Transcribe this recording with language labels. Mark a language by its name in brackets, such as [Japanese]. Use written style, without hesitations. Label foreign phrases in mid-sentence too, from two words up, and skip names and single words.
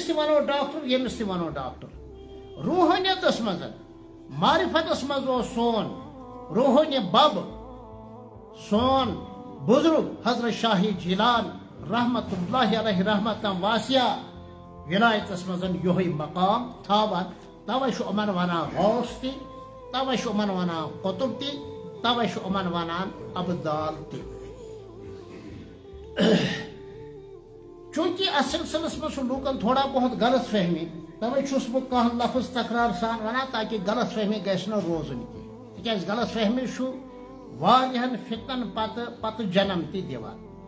[Kashmiri] تہ ونو ڈاکٹر یمس تہ ونو ڈاکٹر روحانیتس مز معرفتس مز سون روحانی بب سون بزرگ حضرت شاہ جیلان [Arabic] رحمت اللہ علیہ رحمت واسعہ [Kashmiri] ولایتس مز یہ مقام تھاوان توے امن ونان غوث تہ توے امن ونان قطب تہ توے امن ونان ابدال تہ چونکہ اس سلسلس مز لوکن تھوڑا بہت غلط فہمی توے چھس بہ کانٛہہ لفظ تکرار سان ونان تاکہ غلط فہمی گژھِ نہٕ روزٕنۍ کینٛہہ تِکیازِ غلط فہمی چھُ واریاہن فتنن پتہٕ جنم تہِ دِوان